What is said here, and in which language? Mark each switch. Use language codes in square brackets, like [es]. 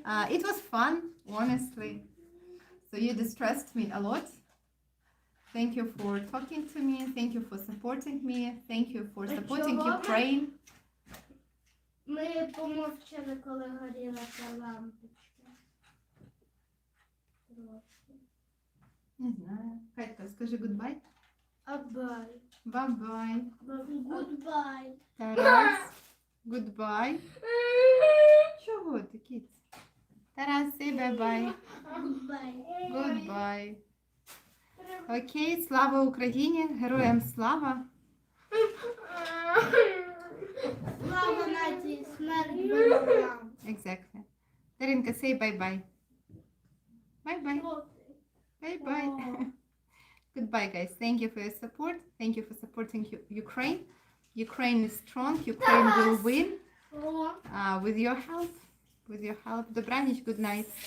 [en] It was fun, honestly. So you distressed me a lot. Thank you for talking to me. Thank you for supporting me. Thank you for supporting Ukraine. [uk] Ми помовчали, коли горіла ця лампочка. Трошки. Не знаю. Катька, скажи [en] goodbye. Абай. Bye-bye. Гудбай. Тарас, goodbye. [uk] Чого ти, кіць? [en] Тарас, say bye-bye. Гудбай. Goodbye. [uk] Окей, слава Україні, героям слава. Слава нації, смерть ворогам. [en] Exactly. Даринка, say bye-bye. Bye-bye. Bye-bye. Goodbye, guys. Thank you for your support. Thank you for supporting Ukraine. Ukraine is strong. Ukraine will win with your help. With your help. [uk] Добраніч, [en] good night.